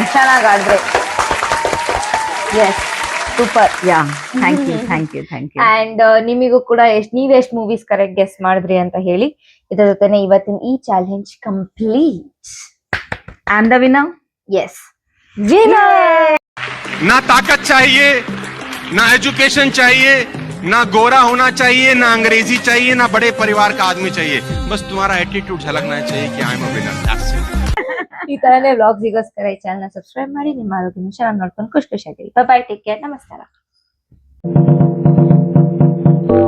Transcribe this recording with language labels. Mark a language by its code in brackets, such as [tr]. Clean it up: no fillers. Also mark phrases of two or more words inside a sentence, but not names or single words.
[kn] ಚೆನ್ನಾಗಾದ್ರೆ. [en] yes, super. yeah, thank you thank you thank you. [kn] ಅಂಡ್ ನಿಮಿಗೂ ಕೂಡ ನೀವ್ ಎಷ್ಟ್ ಮೂವೀಸ್ [en] correct guess [kn] ಮಾಡಿದ್ರಿ ಅಂತ ಹೇಳಿ. ಇದರ ಜೊತೆನೆ ಇವತ್ತಿನ ಈ [en] challenge complete. and the winner? yes, winner. [hi] ना ताकत चाहिए, ना एजुकेशन चाहिए, ना गोरा होना चाहिए, ना अंग्रेजी चाहिए, ना बड़े परिवार का आदमी चाहिए. बस तुम्हारा एटीट्यूड झलकना चाहिए कि [en] I am a winner. [kn] ಈ ತರನೇ ವ್ಲಾಗ್ಸಿಗೋಸ್ಕರ ಈ [en] channel subscribe [kn] ಮಾಡಿ. ನಿಮ್ಮ ಆರೋಗ್ಯ ಚೆನ್ನಾಗಿ ನೋಡ್ಕೊಂಡು ಖುಷಿಯಾಗಿರಿ. [en] bye, take care, ನಮಸ್ಕಾರ.